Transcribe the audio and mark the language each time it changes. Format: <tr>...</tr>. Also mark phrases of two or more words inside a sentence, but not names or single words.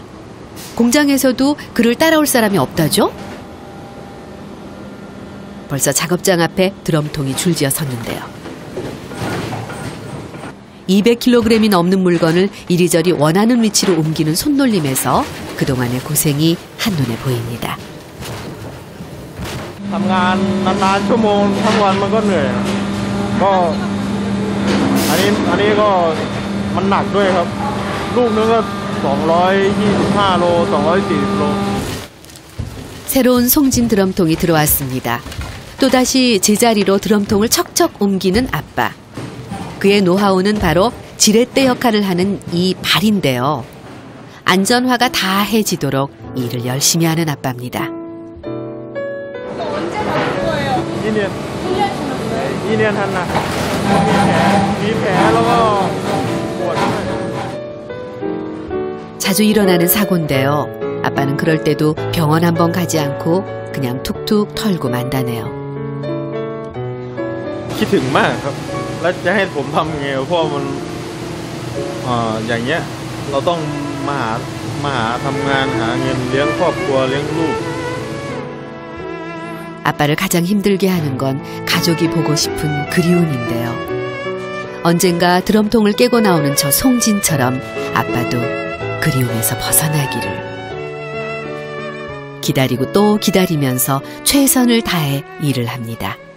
<ko>공장에서도 그를 따라올 사람이 없다죠? 벌써 작업장 앞에 드럼통이 줄지어 섰는데요. 200kg이 넘는 물건을 이리저리 원하는 위치로 옮기는 손놀림에서 그동안의 고생이 한눈에 보입니다.</ko> <th>ทำงานนานๆชั่วโมงทั้งวันมันก็เหนื่อยก็อันนี้ก็มันหนักด้วยครับลูกนึงก็ 225로 240로</th> <ko>새로운 송진 드럼통이 들어왔습니다. 또다시 제자리로 드럼통을 척척 옮기는 아빠. 그의 노하우는 바로 지렛대 역할을 하는 이 발인데요. 안전화가 다 해지도록 일을 열심히 하는 아빠입니다. 언제 받을 거예요? 2년 1년</ko> <th>한나 มีแผลแล้วก็ปวด</th> <ko>자주 일어나는 사고인데요. 아빠는 그럴 때도 병원 한번 가지 않고 그냥 툭툭 털고 만다네요.</ko> <th>คิดถึงมากครับแล้วจะให้ผมทำยังไงเพราะมันอย่างเงี้ยเราต้องมาหาทำงานหาเงินเลี้ยงครอบครัวเลี้ยงลูก</th> <ko>아빠를 가장 힘들게 하는 건 가족이 보고 싶은 그리움인데요. 언젠가 드럼통을 깨고 나오는 저 송진처럼 아빠도 그리움에서 벗어나기를. 기다리고 또 기다리면서 최선을 다해 일을 합니다.</ko>